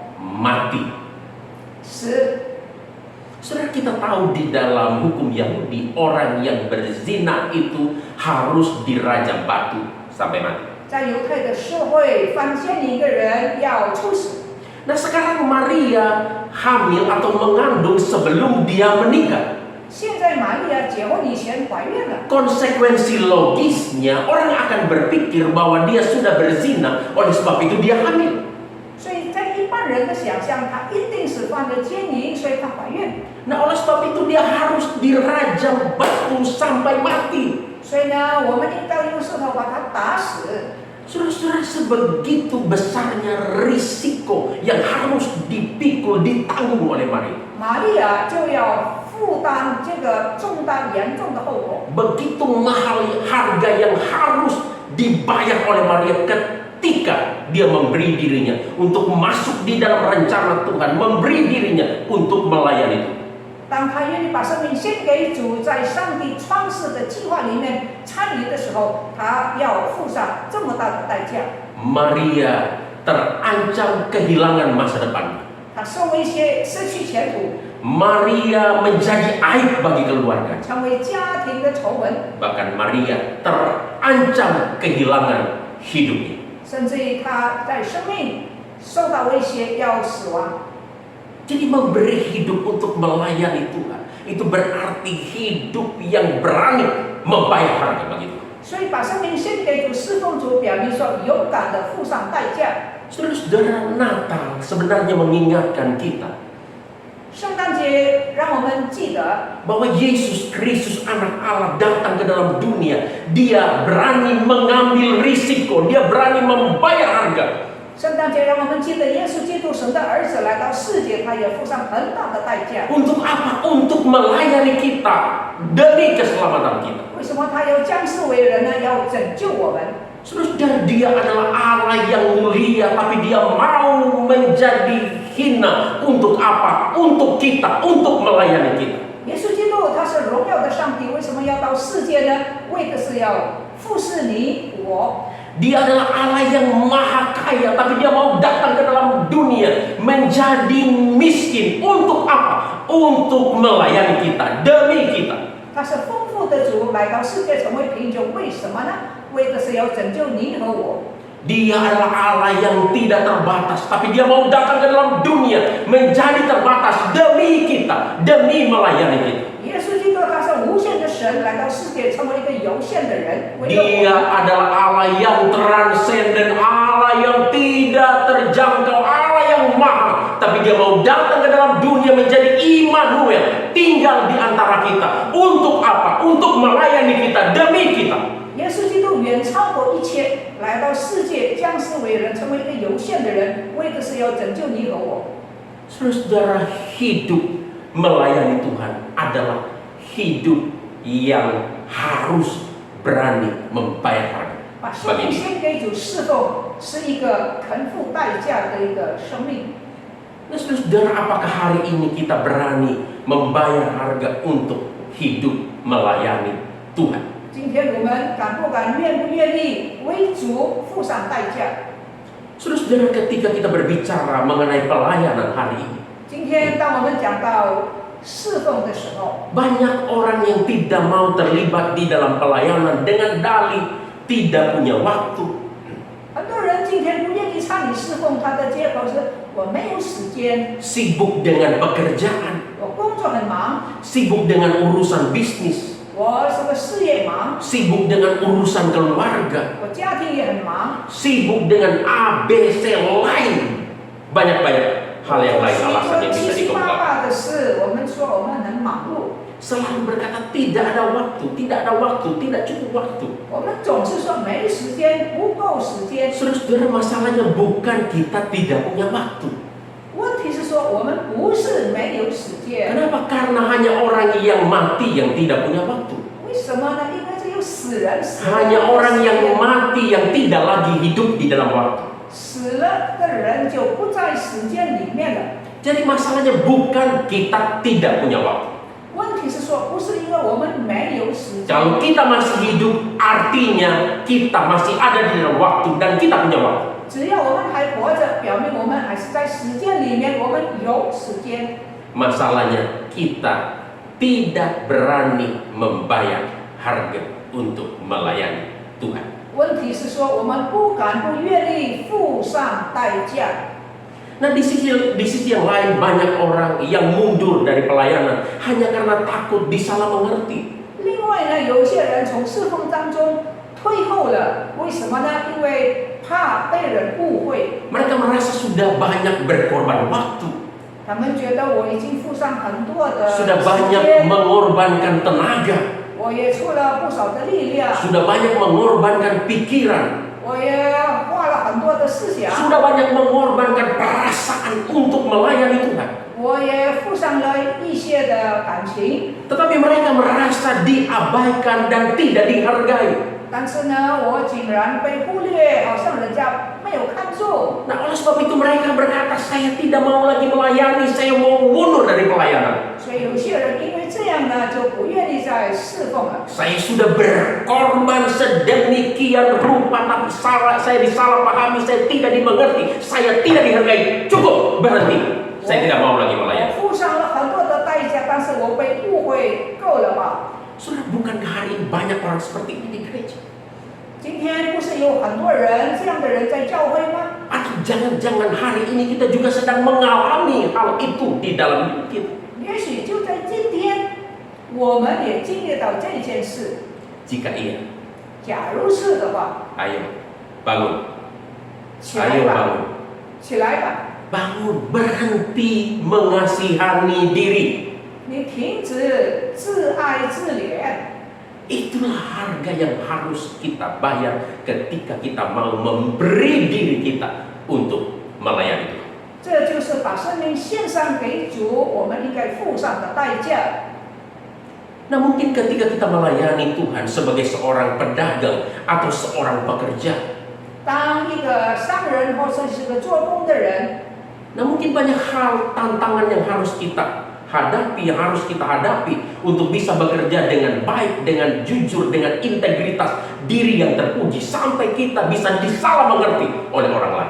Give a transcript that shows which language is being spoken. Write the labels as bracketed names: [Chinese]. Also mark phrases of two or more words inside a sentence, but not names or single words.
[Indonesian] Mati. [Chinese] 死。 [Indonesian] Saudara, kita tahu di dalam hukum Yahudi, orang yang berzina itu harus dirajam batu sampai mati. [Chinese] 在犹太的社会，犯奸淫的人要处死。 [Indonesian] Nah, sekarang Maria hamil atau mengandung sebelum dia menikah. [Chinese] 现在玛利亚结婚以前怀孕了， [Indonesian] Konsekuensi logisnya, orang akan berpikir bahwa dia sudah berzina, oleh sebab itu dia hamil. [Chinese] 所以在一般人的想象，她一定是犯了奸淫，所以她怀孕。 [Indonesian] Nah, oleh sebab itu dia harus dirajam batu sampai mati. [Chinese] 所以呢，我们应当用石头把她打死。 [Indonesian] Saudara-saudara, sebegitu besarnya risiko yang harus dipikul, ditanggung oleh Maria. [Chinese] 玛利亚就要负担这个重大严重的后果。 [Indonesian] Begitu mahal harga yang harus dibayar oleh Maria ketika dia memberi dirinya untuk masuk di dalam rencana Tuhan, memberi dirinya untuk melayani Tuhan. [Chinese] 当她愿意把生命献给主，在上帝创世的计划里面参与的时候，她要付上这么大的代价。 [Indonesian] Maria terancam kehilangan masa depan. [Chinese] 她受威胁，失去前途， [Indonesian] Maria menjadi aib bagi keluarga. [Chinese] 成为家庭的丑闻， [Indonesian] Bahkan Maria terancam kehilangan hidupnya. [Chinese] 甚至于她在生命受到威胁，要死亡。 [Indonesian] Jadi memberi hidup untuk melayani Tuhan, itu berarti hidup yang berani membayar harga bagi Tuhan. [Chinese] 所以把生命献给主、侍奉主，表明说勇敢的付上代价。 [Indonesian] Saudara-saudara, Natal sebenarnya mengingatkan kita [Chinese] 圣诞节让我们记得， [Indonesian] bahwa Yesus Kristus anak Allah datang ke dalam dunia. Dia berani mengambil risiko, dia berani membayar harga. [Chinese] 圣诞节让我们记得耶稣基督神的儿子来到世界，他也付上很大的代价。 [Indonesian] Untuk apa? Untuk melayani kita demi keselamatan kita. [Chinese] 为什么他要降世为人呢？要拯救我们。 [Indonesian] Saudara, dia adalah Allah yang mulia, tapi dia mau menjadi hina. Untuk apa? Untuk kita, untuk melayani kita. [Chinese] 耶稣基督他是荣耀的上帝，为什么要到世界呢？为的是要服侍你我。 [Indonesian] Dia adalah Allah yang maha kaya, tapi dia mau datang ke dalam dunia menjadi miskin. Untuk apa? Untuk melayani kita, demi kita. [Chinese] 他是丰富的主，来到世界成为贫穷，为什么呢？为的是要拯救你和我。 [Indonesian] Dia adalah Allah yang tidak terbatas, tapi dia mau datang ke dalam dunia menjadi terbatas demi kita, demi melayani kita. [Chinese] 耶稣基督他是无限的神，来到世界成为一个有限的人，为了 [Indonesian] Dia [Chinese] 我。 [Indonesian] adalah Allah yang transenden, Allah yang tidak terjangkau, Allah yang maha. Tapi dia mau datang ke dalam dunia menjadi Immanuel, tinggal di antara kita. Untuk apa? Untuk melayani kita, demi kita. [Chinese] 耶稣基督远超过一切，来到世界降世为人，成为一个有限的人，为的是要拯救你和我。 [Indonesian] Saudara-saudara, hidup melayani Tuhan adalah hidup yang harus berani membayar harga. [Chinese] 把生命献给主侍奉，是一个肯付代价的一个生命。 [Indonesian] Nah, saudara, apakah hari ini kita berani membayar harga untuk hidup melayani Tuhan? [Chinese] 今天我们敢不敢、愿不愿意为主付上代价？ [Indonesian] Saudara, ketika kita berbicara mengenai pelayanan hari ini, [Chinese] 今天当我们讲到侍奉的时候， [Indonesian] banyak orang yang tidak mau terlibat di dalam pelayanan dengan dalih tidak punya waktu. [Chinese] 很多人今天不愿意参与侍奉，他的借口是我没有时间， [Indonesian] Sibuk dengan pekerjaan, [Chinese] 我工作很忙， [Indonesian] sibuk dengan urusan bisnis, [Chinese] 我是个事业忙， [Indonesian] sibuk dengan urusan keluarga, [Chinese] 我家庭也很忙， [Indonesian] sibuk dengan ABC lain. Banyak-banyak hal yang lain alasan yang [Chinese] 七 [Indonesian] bisa [Chinese] 七八 [Indonesian] dikemukakan. [Chinese] 八的事，我们说我们很忙碌， [Indonesian] Selalu berkata tidak ada waktu, tidak ada waktu, tidak cukup waktu. [Chinese] 我们总是说没时间，不够时间。 [Indonesian] Saudara, masalahnya bukan kita tidak punya waktu. [Chinese] 问题是说我们不是没有时间， [Indonesian] Kenapa? Karena hanya orang yang mati yang tidak punya waktu. [Chinese] 为什么呢？因为只有死人，死了 [Indonesian] Hanya orang yang mati yang tidak lagi hidup di dalam waktu. [Chinese] 死了的人就不在时间里面了。 [Indonesian] Jadi masalahnya bukan kita tidak punya waktu. [Chinese] 问题是说，不是因为我们没有时间， [Indonesian] Kalau kita masih hidup, artinya kita masih ada di dalam waktu dan kita punya waktu. [Chinese] 只要我们还活着，表明我们还是在时间里面，我们有时间。 [Indonesian] Masalahnya kita tidak berani membayar harga untuk melayani Tuhan. [Chinese] 问题是说，我们不敢、不愿意付上代价。 [Indonesian] Nah, di sisi yang lain banyak orang yang mundur dari pelayanan hanya karena takut disalah mengerti. [Chinese] 另外呢，有些人从侍奉当中退后了，为什么呢？因为怕被人误会， [Indonesian] Mereka merasa sudah banyak berkorban waktu, [Chinese] 他们觉得我已经付上很多的 [Indonesian] sudah [Chinese] 时 [Indonesian] banyak [Chinese] 间， [Indonesian] mengorbankan tenaga, [Chinese] 我也出了不少的力量， [Indonesian] sudah banyak mengorbankan pikiran, [Chinese] 我也花了很多的思想， [Indonesian] sudah banyak mengorbankan perasaan untuk melayani Tuhan. [Chinese] 我也付上了一些的感情， [Indonesian] Tetapi mereka merasa diabaikan dan tidak dihargai. [Chinese] 但是呢，我竟然被忽略，好像人家没有看重。 [Indonesian] Nah, oleh sebab itu mereka berkata, saya tidak mau lagi melayani, saya mau mundur dari pelayanan. [Chinese] 所以有些人因为这样呢，就不愿意再侍奉了。 [Indonesian] Saya sudah berkorban sedemikian rupa, tapi saya disalahpahami, saya tidak dimengerti, saya tidak dihargai. Cukup, berhenti. Saya tidak mau lagi [Chinese] 我 [Indonesian] melayani. [Chinese] 付上了很多的代价，但是我被误会，够了吧？ [Indonesian] Saudara, bukankah hari ini banyak orang seperti ini di gereja? [Chinese] 今天不是有很多人这样的人在教会吗？ [Indonesian] Atau jangan-jangan hari ini kita juga sedang mengalami hal itu di dalam hidup kita? [Chinese] 也许就在今天，我们也经历到这件事。 [Indonesian] Jika iya, [Chinese] 假如是的话， [Indonesian] ayo bangun, [Chinese] 起来 [Indonesian] ayo [Chinese] 吧， [Indonesian] bangun, [Chinese] 起来吧， [Indonesian] bangun, berhenti mengasihani diri. [Chinese] 你停止自爱自怜。 [Indonesian] Itulah harga yang harus kita bayar ketika kita mau memberi diri kita untuk melayani Tuhan. [Chinese] 这就是把生命献上给主，我们应该付上的代价。 [Indonesian] Nah, mungkin ketika kita melayani Tuhan sebagai seorang pedagang atau seorang pekerja, [Chinese] 当一个商人或者是个做工的人， [Indonesian] nah mungkin banyak hal tantangan yang harus kita hadapi untuk bisa bekerja dengan baik, dengan jujur, dengan integritas diri yang terpuji sampai kita bisa disalah mengerti oleh orang lain.